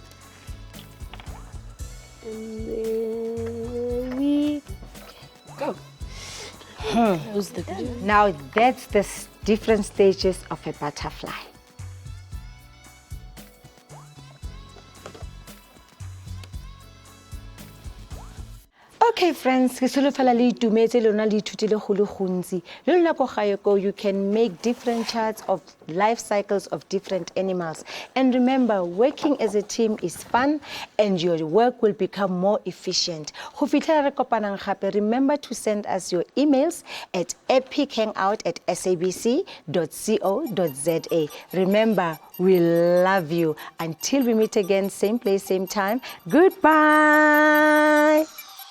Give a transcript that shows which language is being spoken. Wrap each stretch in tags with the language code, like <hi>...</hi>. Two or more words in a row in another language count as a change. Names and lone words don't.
<en>And then we go. Close the glue. Now that's the different stages of a butterfly. Okay, friends,</en> <tn>ke solofela le itumetse lona le ithutile go le gontsi. Le lona ko gae ko,</tn> <en>you can make different charts of life cycles of different animals. And remember, working as a team is fun and your work will become more efficient.</en> <tn>Go fitlhela re kopanang gape,</tn> <en>remember to send us your emails at epichangout@sabc.co.za. Remember, we love you. Until we meet again, same place, same time. Goodbye.</en>